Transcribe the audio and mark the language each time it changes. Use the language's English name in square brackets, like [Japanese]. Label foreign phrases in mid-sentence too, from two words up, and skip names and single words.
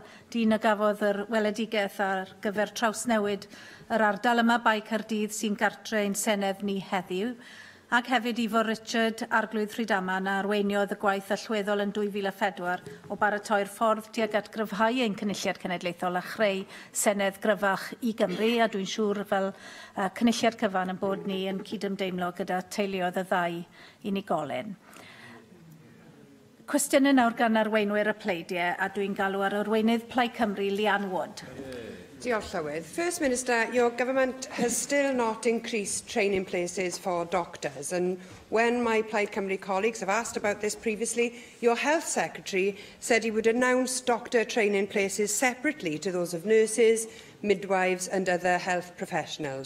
[Welsh] dyn a gafodd yr weledigaeth ar gyfer trawsnewid yr ardal yma bai Caerdydd sy'n gartre ein Senedd ni heddiw, ac hefyd Ifo Richard Arglwydd Rhydaman a arweiniodd y gwaith allweddol yn 2004 o baratoi'r ffordd tuag at gryfhau ein cynulliad cenedlaethol a chreu Senedd gryfach i Gymru, a dwi'n siŵr fel cynulliad cyfan yn bod ni yn cydymdeimlo gyda teuluoedd y ddau unigolyn. Cwestiynau nawr gan arweinwyr y pleidiau, a dwi'n galw ar arweinydd Plaid Cymru, Leanne Wood. Diolch, Llywydd. [English] First Minister, your government has still not increased training places for doctors, and when my Plaid Cymru colleagues have asked about this previously, your Health Secretary said he would announce doctor training places separately to those of nurses, midwives and other health professionals.